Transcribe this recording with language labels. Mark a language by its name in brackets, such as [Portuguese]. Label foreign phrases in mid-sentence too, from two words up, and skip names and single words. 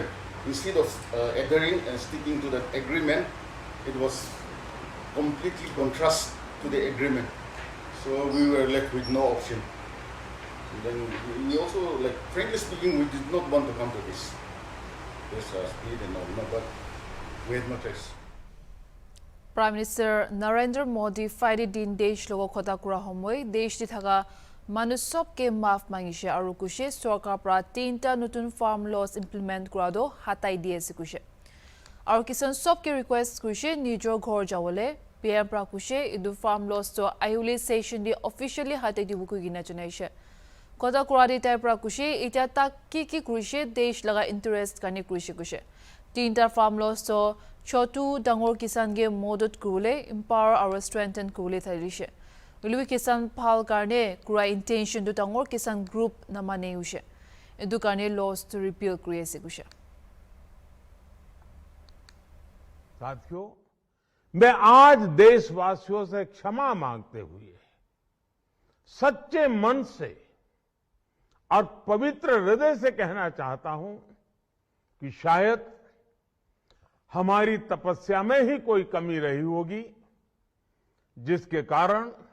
[English] Instead of adhering and sticking to that agreement, it was completely contrast to the agreement. So we were left with no option. And then we also, like, frankly speaking, we did not want to come to this split and all, but we had no choice. [Naga Pidgin] Prime Minister Narendra Modi Friday din desh logo khota kura homoi desh di thaga manusop ke maaf mangishe aru kushe sarkar pra 3ta nutun [English] farm laws implement [Naga Pidgin] kura do hatai die se kushe aru kisan sop ke request kushe nijo ghor jawole PM pra kushe idu [English] farm laws [Naga Pidgin] to ayuli session di officially hatai di buku gina chanaishe khota kura di tai pra kushe ita tak ki kushe desh laga interest kani kushe 3ta [English] farm laws [Naga Pidgin] to Chotu Dangor Kisan ge modot kurule [English] empower our strengthen [Naga Pidgin] kurule thalishe. Ului Kisan pal karne kura intention to Dangor Kisan group namane ushe. Edu karne laws to repeal kriye se kushe. [Hindi] साथियों, मैं आज देशवासियों से क्षमा मांगते हुए सच्चे मन से और पवित्र हृदय से कहना चाहता हूं कि शायद हमारी तपस्या में ही कोई कमी रही होगी, जिसके कारण